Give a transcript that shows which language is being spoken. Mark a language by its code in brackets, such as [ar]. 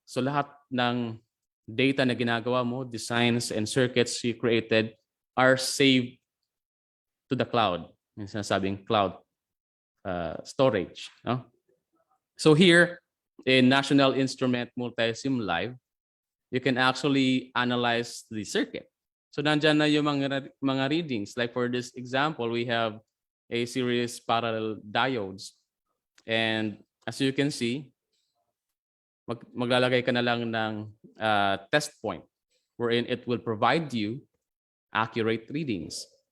[en] So [tl] lahat ng data na ginagawa mo, [en] designs and circuits you created are saved to the cloud. [tl] Yung sinasabing cloud storage. No? [en] So here in National Instrument Multi-Sim Live, you can actually analyze the circuit. [tl] So nandyan na yung mga readings. [en] Like for this example, we have a series parallel diodes. And as you can see, [tl] maglalagay ka na lang ng test point [en] wherein it will provide you accurate readings.